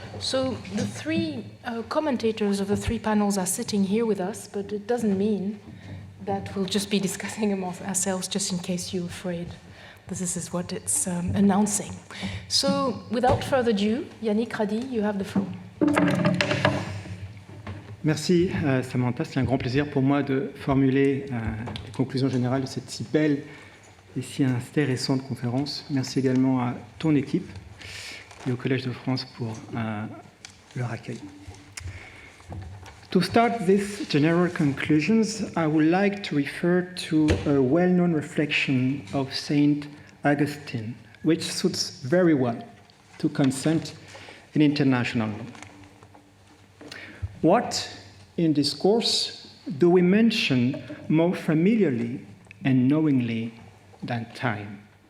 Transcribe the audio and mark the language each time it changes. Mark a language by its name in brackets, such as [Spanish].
[English] So the three commentators of the three panels are sitting here with us, but it doesn't mean that we'll just be discussing among ourselves, just in case you're afraid. This is what it's announcing. So without further ado, Yannick Radi, you have the floor. [French] Merci Samantha, c'est un grand plaisir pour moi de formuler les conclusions générales de cette si belle et si intéressante conférence. Merci également à ton équipe et au Collège de France pour leur accueil. [English] To start these general conclusions, I would like to refer to a well-known reflection of Saint Augustine, which suits very well to consent in international law. What in discourse do we mention more familiarly and knowingly than time?